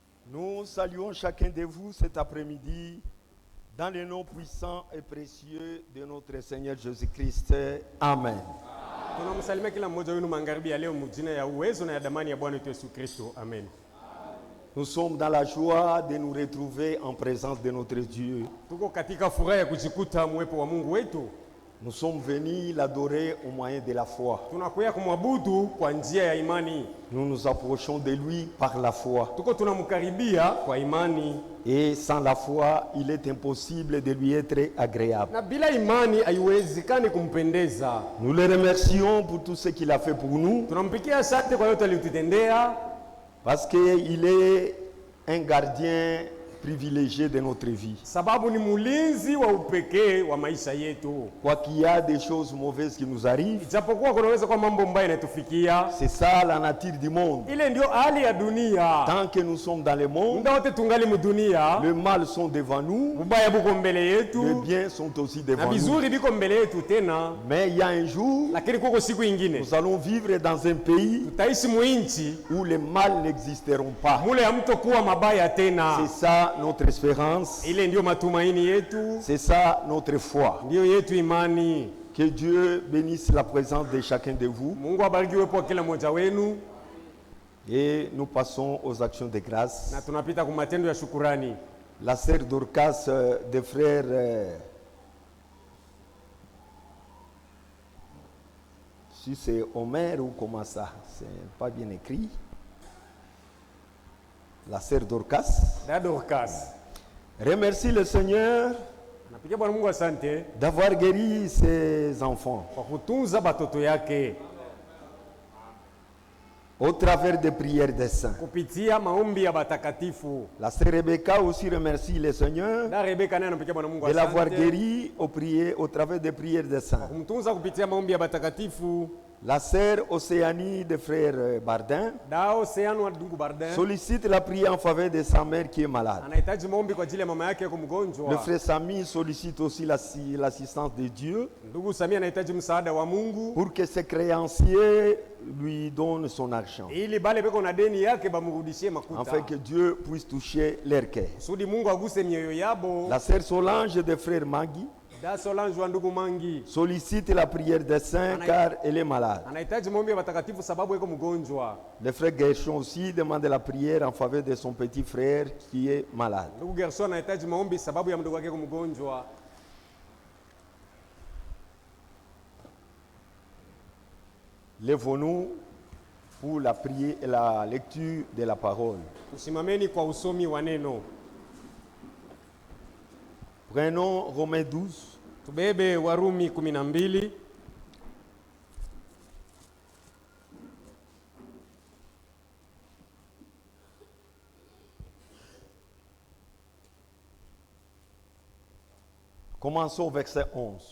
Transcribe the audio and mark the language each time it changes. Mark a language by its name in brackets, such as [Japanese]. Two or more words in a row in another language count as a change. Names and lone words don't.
[French] Nous saluons chacun de vous cet après-midi dans le nom puissant et précieux de notre Seigneur Jésus-Christ. Amen. [Swahili] Tunamsalimia kila mmoja wenu magharibi ya leo mjina ya uwezo na ya damani ya Bwana wetu Yesu Kristo. Amen. [French] Nous sommes dans la joie de nous retrouver en présence de notre Dieu. [Swahili] Tuko katika furaha ya kujikuta mwepo wa Mungu wetu. [French] Nous sommes venus l'adorer au moyen de la foi. [Swahili] Tunakuja kumwabudu kwa njia ya imani. [French] Nous nous approchons de lui par la foi. [Swahili] Tuko tunamkaribia kwa imani. [French] Et sans la foi, il est impossible de lui être agréable. [Swahili] Na bila imani haiwezekani kumpendeza. [French] Nous le remercions pour tout ce qu'il a fait pour nous. [Swahili] Tunampigia asante kwa yote aliyotutendea. [French] Parce qu'il est un gardien privilégié de notre vie. [Swahili] Sababu ni mulinzi wa upekee wa maisha yetu. [French] Quoi qu'il y a des choses mauvaises qui nous arrivent, [Swahili] Ijapokuwa kunaweza kwa mambo mbaya yanatufikia. [French] c'est ça la nature du monde. [Swahili] Ile ndio hali ya dunia. [French] Tant que nous sommes dans le monde, [Swahili] Muda wote tungali mudunia. [French] le mal sont devant nous, [Swahili] Ubaya buko mbele [French] les [Swahili] yetu. [French] biens sont aussi [Swahili] Na [French] devant nous. [Swahili] vizuri biko mbele yetu tena. [French] Mais il y a un jour, [Swahili] Lakini kuko siku ingine. [French] nous allons vivre dans un pays [Swahili] Tutaishi muinchi. [French] où les mal n'existeront pas. [Swahili] Mule hamtokuwa mabaya tena. [French] C'est ça notre espérance, [Swahili] Ile ndio matumaini yetu. [French] c'est ça notre foi. [Swahili] Ndio yetu imani. [French] Que Dieu bénisse la présence de chacun de vous. [Swahili] Mungu abariki uwepo wa kila mmoja wenu. [French] Et nous passons aux actions de grâce. [Swahili] Na tunapita kwa matendo ya shukurani. [French] La sœur Dorcas des frères si c'est Omer ou comment ça, c'est pas bien écrit. La sœur Dorcas [Swahili] Dada Dorcas. [French] remercie le Seigneur [Swahili] Napigia Bwana Mungu asante [French] d'avoir guéri ses enfants [Swahili] kwa kutunza batoto yake [French] au travers des prières des saints. [Swahili] kupitia maombi ya batakatifu. [French] La sœur Rebecca aussi remercie le Seigneur [Swahili] Na Rebeka naye anapigia Bwana Mungu [French] de l'avoir [Swahili] asante [French] guéri au travers des prières des saints. [Swahili] kumtunza kupitia maombi ya batakatifu. [French] La sœur Océanie de frère Bardin [Swahili] Dao Seanu wa ndugu Bardin [French] sollicite la prière en faveur de sa mère qui est malade. [Swahili] anahitaji maombi kwa ajili ya mama yake [French] Le [Swahili] mgonjwa. [French] frère Sami sollicite aussi l'assistance de Dieu [Swahili] Ndugu Samia anahitaji msaada wa Mungu [French] pour que ses créanciers lui donnent son argent, [Swahili] ili bale beko na deni yake bamrudishie makuta. [French] afin que Dieu puisse toucher leur cœur. [Swahili] Kusudi Mungu aguse mioyo yabo. [French] La sœur Solange de frère Magui [Swahili] Da Solange wa ndugu Mangi [French] sollicite la prière des saints car elle est malade. [Swahili] anahitaji maombi ya batakatifu sababu yeko mgonjwa. [French] Le frère Gershon aussi demande la prière en faveur de son petit frère qui est malade. [Swahili] Ndugu Gerson anahitaji maombi sababu ya mdogo wake mgonjwa. [French] Lèvons-nous pour la prière et la lecture de la parole. [Swahili] Usimameni kwa usomi wa neno. [French] Prenons Romains 12, [Swahili] Tubebe Warumi 12. [French] commençons au verset 11.